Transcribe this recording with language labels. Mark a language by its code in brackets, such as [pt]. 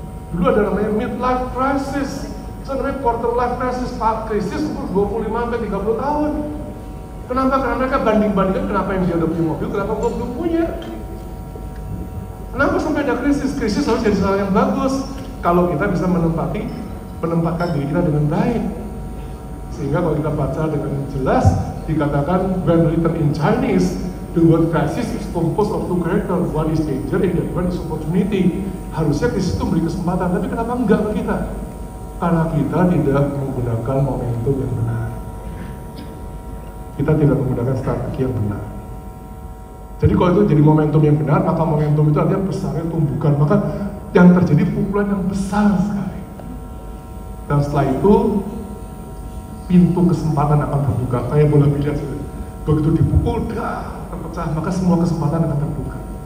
[id] Dulu ada namanya midlife crisis. Namanya quarter life crisis, krisis umur 25-30 tahun. Kenapa? Karena mereka banding-bandingkan kenapa yang dia udah punya mobil, kenapa gua belum punya. Kenapa sampai ada krisis? Krisis harus jadi hal yang bagus kalau kita bisa menempatkan diri kita dengan baik. Sehingga kalau kita baca dengan jelas dikatakan [en] when written in Chinese, the word crisis is composed of 2 characters, one is danger and one is opportunity. [id] Harusnya krisis itu beri kesempatan, tapi kenapa enggak ke kita? Karena kita tidak menggunakan momentum yang benar. Kita tidak menggunakan strategi yang benar. Jadi kalau itu jadi momentum yang benar, maka momentum itu artinya besarnya tumbukan. Maka yang terjadi pukulan yang besar sekali. Dan setelah itu, pintu kesempatan akan terbuka. Kayak bola biliar, begitu dipukul, terpecah, maka semua kesempatan akan terbuka.